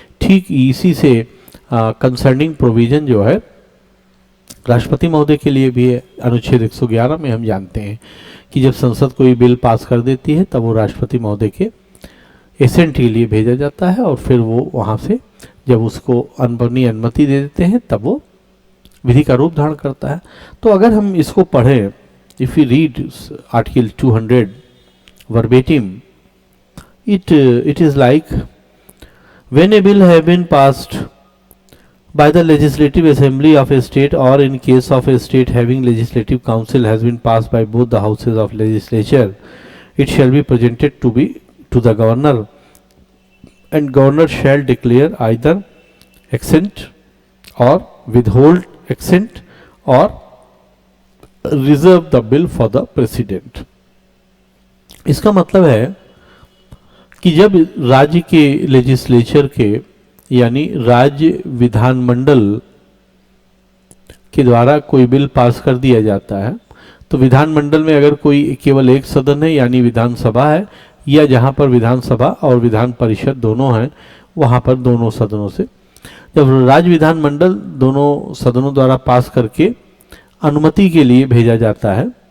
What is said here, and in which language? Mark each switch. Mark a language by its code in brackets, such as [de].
[hi] ठीक इसी से कंसर्निंग प्रोविजन जो है राष्ट्रपति महोदय के लिए भी है। अनुच्छेद 111 में हम जानते हैं कि जब संसद कोई बिल पास कर देती है तब वो राष्ट्रपति महोदय के एसेंट के लिए भेजा जाता है और फिर वो वहाँ से जब उसको अपनी अनुमति दे देते हैं तब वो विधि का रूप धारण करता है। तो अगर हम इसको पढ़ें, [en] If you read article 200 verbatim, it is like when a bill have been passed by the legislative assembly of a state or in case of a state having legislative council has been passed by both the houses of legislature, it shall be presented to the governor and governor shall declare either assent or withhold assent or reserve the bill for the president। [hi] इसका मतलब है कि जब राज्य के legislature के यानी राज्य विधानमंडल के द्वारा कोई बिल पास कर दिया जाता है तो विधानमंडल में अगर कोई केवल एक सदन है यानी विधानसभा है या जहां पर विधानसभा और विधान परिषद दोनों हैं वहां पर दोनों सदनों से जब राज्य विधानमंडल दोनों सदनों द्वारा पास करके अनुमति के लिए भेजा जाता है